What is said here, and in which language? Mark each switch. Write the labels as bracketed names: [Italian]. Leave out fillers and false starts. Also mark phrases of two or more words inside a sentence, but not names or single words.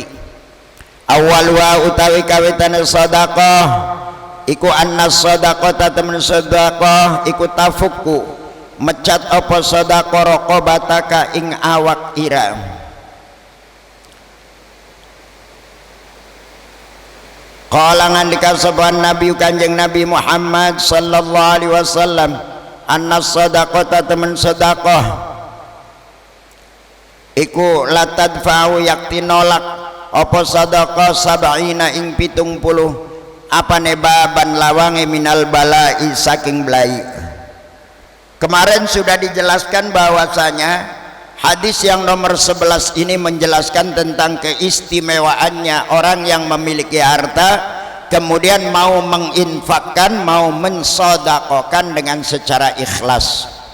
[Javanese] Awal wa utawi kawitane sedekah iku [Arabic] أن الصدقة [Javanese] temen sedekah iku tafukku mecat apa sedekah raqabataka ing awak ira. Qala ngandika saban Nabi Kanjeng Nabi Muhammad [Arabic] صلى الله عليه وسلم أن الصدقة [Javanese] temen sedekah iku latadfa'u yakti nolak apa sedekah sab'ina ing 70 apane baban lawange [Arabic] من البلاء [Javanese] saking belai. [Indonesian] Kemarin sudah dijelaskan bahwasanya hadis yang nomor 11 ini menjelaskan tentang keistimewaannya orang yang memiliki harta kemudian mau menginfakkan, mau mensedekahkan dengan secara ikhlas.